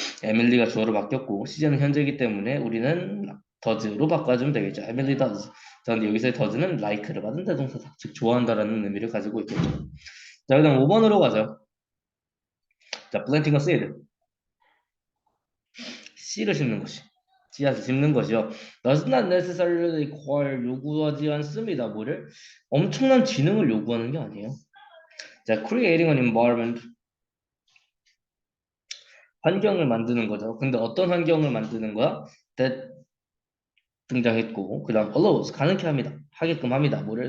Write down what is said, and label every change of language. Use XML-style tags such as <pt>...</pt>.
<ko>에밀리가 주어로 바뀌었고 시제는 현재이기 때문에 우리는 does로 바꿔주면 되겠죠. 에밀리 does. 자, 근데 여기서의 does는 like를 받은 대동사다. 즉 좋아한다라는 의미를 가지고 있겠죠. 자, 그다음 5번으로 가죠. 자,</ko> <en>planting a seed.</en> <ko>씨를 심는 것이. 씨앗을 심는 것이요.</ko> <en>Does not necessarily require</en> <ko>요구하지 않습니다. 뭐를? 엄청난 지능을 요구하는 게 아니에요. 자,</ko> <en>creating an environment</en> <ko>환경을 만드는 거죠. 근데 어떤 환경을 만드는 거야? that 등장했고 그다음 allows 가능케 합니다. 하게끔 합니다. 뭐를?</ko>